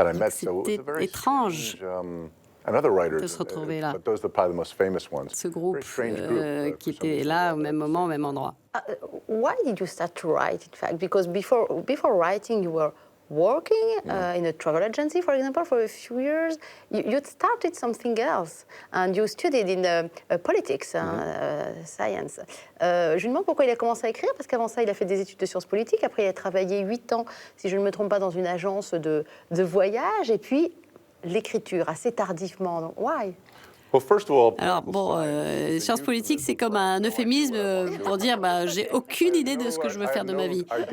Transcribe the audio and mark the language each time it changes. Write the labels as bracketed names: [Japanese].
[French] C'était étrange de se retrouver là. Ce groupe qui était là au même moment, au même endroit. [English] Why did you start to write, in fact? Because before writing, you were working in a travel agency, for example, for a few years. You started something else, and you studied in politics, science. [French] Je lui demande pourquoi il a commencé à écrire, parce qu'avant ça, il a fait des études de sciences politiques. Après, il a travaillé 8 ans, si je ne me trompe pas, dans une agence de voyage. Et puis, l'écriture, assez tardivement. Donc, [English] why? [French] Alors bon, sciences politiques, c'est comme un euphémisme pour dire j'ai aucune idée de ce que je veux faire de ma vie.